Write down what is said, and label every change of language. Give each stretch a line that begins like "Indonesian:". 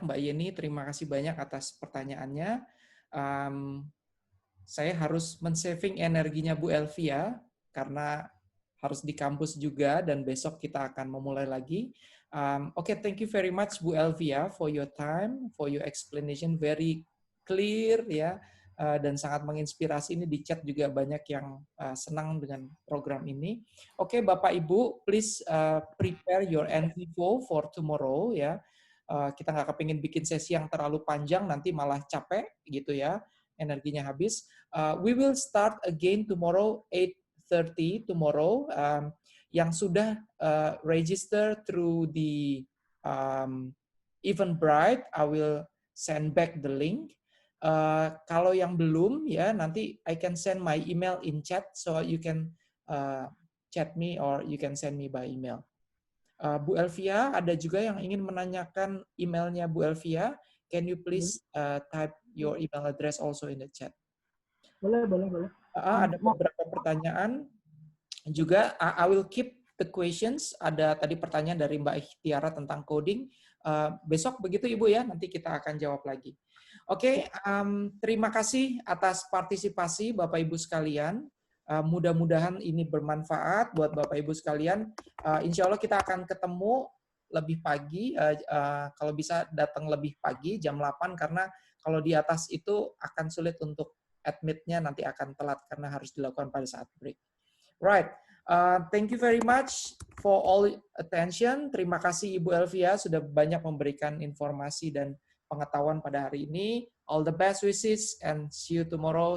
Indonesian: Mbak Yeni, terima kasih banyak atas pertanyaannya. Saya harus men-saving energinya Bu Elvia, karena harus di kampus juga, dan besok kita akan memulai lagi.
English: Okay, thank you very much Bu Elvia for your time, for your explanation, very clear ya,
Indonesian: dan sangat menginspirasi. Ini di chat juga banyak yang senang dengan program ini. Oke, Bapak Ibu,
English: please prepare your nvivo for tomorrow ya.
Indonesian: Kita nggak kepingin bikin sesi yang terlalu panjang, nanti malah capek gitu ya, energinya habis.
English: We will start again tomorrow 8:30 tomorrow.
Indonesian: Yang sudah
English: register through the Eventbrite, I will send back the link.
Indonesian: Kalau yang belum ya, nanti
English: I can send my email in chat, so you can chat me or you can send me by email.
Indonesian: Bu Elvia, ada juga yang ingin menanyakan emailnya Bu Elvia.
English: Can you please type your email address also in the chat?
Indonesian: Boleh. Ada beberapa pertanyaan juga.
English: I will keep the questions.
Indonesian: Ada tadi pertanyaan dari Mbak Ikhtiara tentang coding. Besok begitu Ibu ya, nanti kita akan jawab lagi. Oke, terima kasih atas partisipasi Bapak Ibu sekalian. Mudah-mudahan ini bermanfaat buat Bapak Ibu sekalian. Insya Allah kita akan ketemu lebih pagi. Kalau bisa datang lebih pagi, jam 8, karena kalau di atas itu akan sulit untuk admit-nya, nanti akan telat karena harus dilakukan pada saat break.
English: Right. Thank you very much for all attention.
Indonesian: Terima kasih Ibu Elvia sudah banyak memberikan informasi dan pengetahuan pada hari ini.
English: All the best wishes and see you tomorrow.